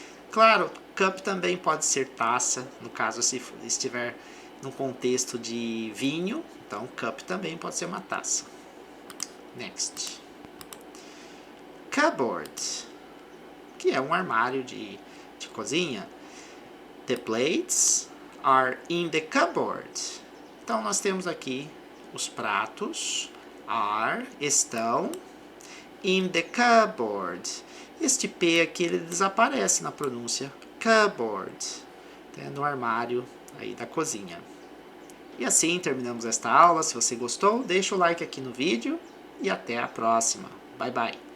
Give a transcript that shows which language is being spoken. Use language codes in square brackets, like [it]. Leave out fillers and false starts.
[pt] Claro, cup também pode ser taça. No caso, se estiver no contexto de vinho. Então, cup também pode ser uma taça. Next. Cupboard, que é um armário de cozinha. [en] The plates are in the cupboard. [pt] Então, nós temos aqui os pratos. Are, estão. [en] In the cupboard. [pt] Este P aqui ele desaparece na pronúncia. Cupboard. No armário aí da cozinha. E assim terminamos esta aula. Se você gostou, deixa o like aqui no vídeo. E até a próxima. [en] Bye, bye.